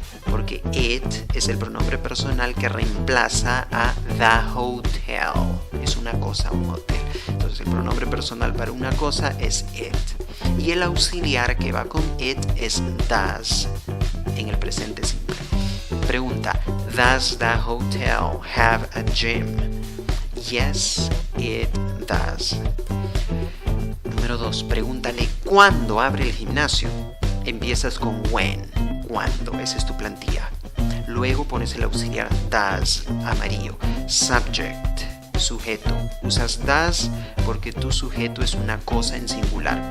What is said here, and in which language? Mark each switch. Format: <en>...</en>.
<es>Porque it es el pronombre personal que reemplaza a the hotel. Es una cosa, un hotel. Entonces el pronombre personal para una cosa es it. Y el auxiliar que va con it es does en el presente simple.</es> <en>Pregunta, does the hotel have a gym? Yes, it does.</en> <es>Número 2. Pregúntale ¿cuándo abre el gimnasio? Empiezas con when. ¿Cuándo? Esa es tu plantilla. Luego pones el auxiliar does, amarillo. Subject, sujeto. Usas does porque tu sujeto es una cosa en singular.</es>